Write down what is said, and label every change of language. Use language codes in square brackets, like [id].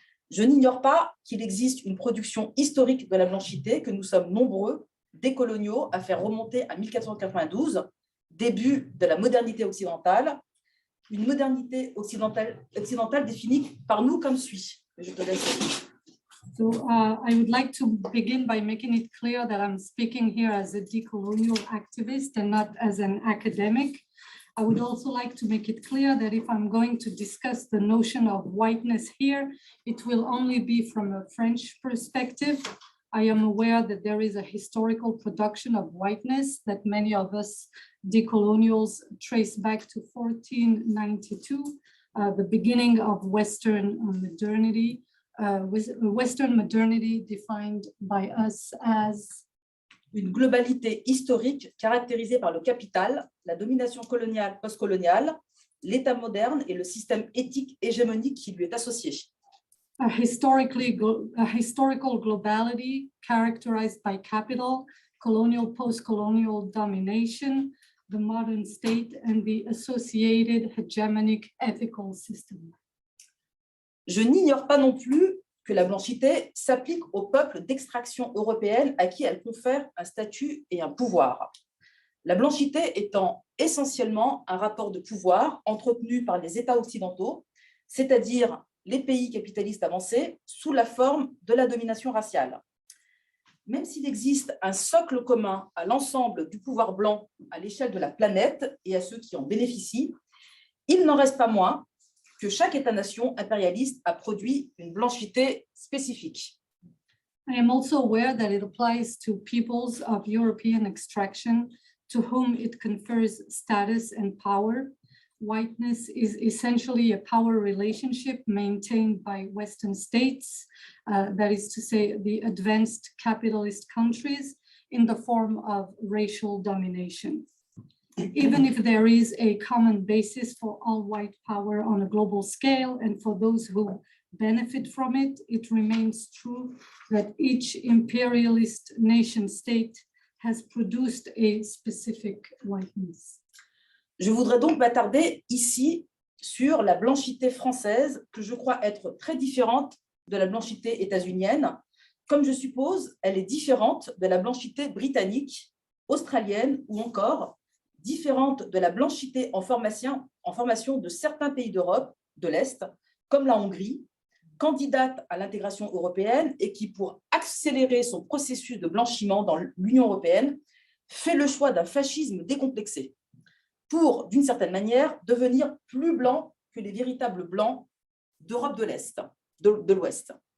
[fr] Je n'ignore pas qu'il existe une production historique de la blanchité que nous sommes nombreux, décoloniaux, à faire remonter à 1492, début de la modernité occidentale, une modernité occidentale définie par nous comme suit. Je te laisse. [en] So I would like to begin by making it clear that I'm speaking here as a decolonial activist and not as an academic. I would also like to make it clear that if I'm going to discuss the notion of whiteness here, it will only be from a French perspective. I am aware that there is a historical production of whiteness that many of us decolonials trace back to 1492, the beginning of Western modernity, Western modernity defined by us as [fr] une globalité historique caractérisée par le capital, la domination coloniale, postcoloniale, l'État moderne et le système éthique hégémonique qui lui est associé. [en] A historical globality characterized by capital, colonial, post-colonial domination, the modern state, and the associated hegemonic ethical system. [fr] Je n'ignore pas non plus que la blanchité s'applique aux peuples d'extraction européenne à qui elle confère un statut et un pouvoir. La blanchité étant essentiellement un rapport de pouvoir entretenu par les États occidentaux, c'est-à-dire les pays capitalistes avancés, sous la forme de la domination raciale. Même s'il existe un socle commun à l'ensemble du pouvoir blanc à l'échelle de la planète et à ceux qui en bénéficient, il n'en reste pas moins que chaque État-nation impérialiste a produit une blanchité spécifique. [en] I am also aware that it applies to peoples of European extraction to whom it confers status and power. Whiteness is essentially a power relationship maintained by Western states, that is to say, the advanced capitalist countries, in the form of racial domination. Even if there is a common basis for all white power on a global scale and for those who benefit from it, it remains true that each imperialist nation state has produced a specific whiteness. [fr] Je voudrais donc m'attarder ici sur la blanchité française, que je crois être très différente de la blanchité états-unienne. Comme je suppose, elle est différente de la blanchité britannique, australienne ou encore différente de la blanchité en formation de certains pays d'Europe de l'Est, comme la Hongrie, candidate à l'intégration européenne et qui, pour accélérer son processus de blanchiment dans l'Union européenne, fait le choix d'un fascisme décomplexé pour, d'une certaine manière, devenir plus blanc que les véritables blancs d'Europe de l'Est, de l'Ouest.